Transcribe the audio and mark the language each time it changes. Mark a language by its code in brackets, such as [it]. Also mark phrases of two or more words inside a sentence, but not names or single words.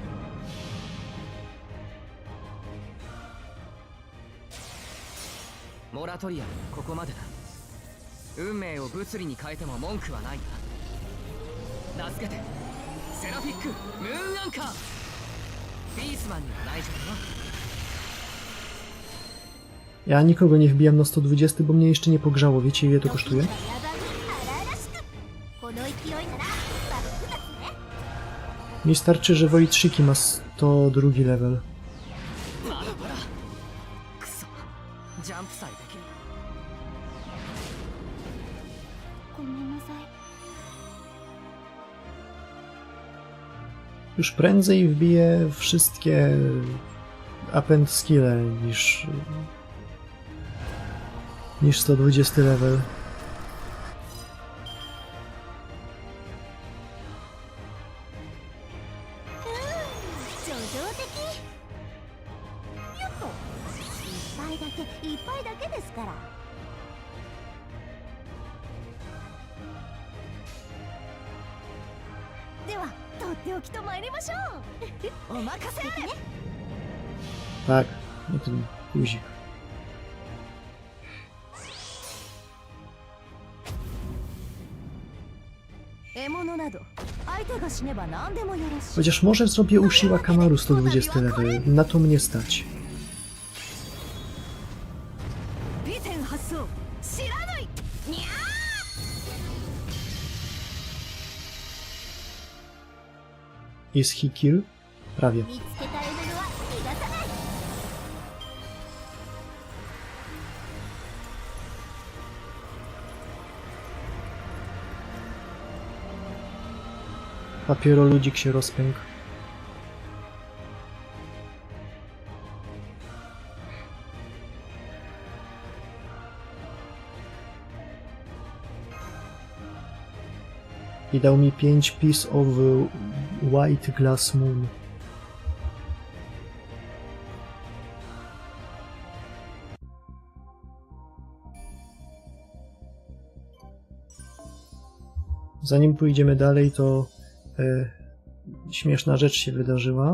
[ja] モラトリアムここまでだ。運命を物理に変えても文句はないな。名付けてセラフィックムーンアンカー。ビースマンには内緒だよ。 [pl] Ja nikogo nie wbijam na 120, bo mnie jeszcze nie pogrzało. Wiecie ile to kosztuje? [ja] この勢いならバックだね。 [pl] Mi starczy, że Wojtrzyki ma 102 level. [ja] まだまだクソジャンプさえできる。ごめんなさい。 [pl] Już prędzej wbiję wszystkie append skille niż 120 level. [ja] 叙情的。よっと。一杯だけですから。では、とっておきと参りましょう。お任せあれ。 [pl] Tak, no ten guzik. [ja] 獲物など相手が死ねば何でもよろしい。 [pl] Chociaż może zrobię Ushiwa Kamaru 120 level. Na to mnie stać. [ja] 美点発想知らない。にゃー。 [en] Is he kill? [pl] Prawie. [ja] 見つけた獲物は逃がさない。 [pl] Papieroludzik się rozpękł. I dał mi 5 [en] piece of white glass moon. [pl] Zanim pójdziemy dalej, to śmieszna rzecz się wydarzyła.